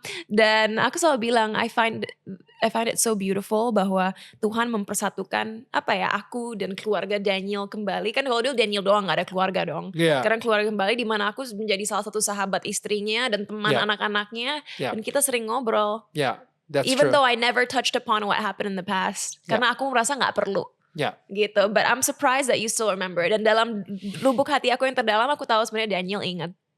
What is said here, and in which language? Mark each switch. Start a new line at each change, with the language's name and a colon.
Indonesian: Dan aku selalu bilang
English: I find it so beautiful
Indonesian: bahwa Tuhan mempersatukan aku dan keluarga Daniel kembali. Kan kalau dulu Daniel doang, gak ada keluarga dong.
English: Yeah.
Indonesian: Sekarang keluarga kembali, di mana aku menjadi salah satu sahabat istrinya dan teman
English: Yeah.
Indonesian: anak-anaknya.
English: Yeah.
Indonesian: Dan kita sering ngobrol.
English: Yeah, that's Even true. though I never touched upon what happened in the past.
Indonesian: Karena aku merasa gak perlu.
English: Yeah.
Indonesian: Gitu,
English: but I'm surprised that you still remember.
Indonesian: Dan dalam lubuk hati aku yang terdalam, aku tahu sebenarnya Daniel ingat.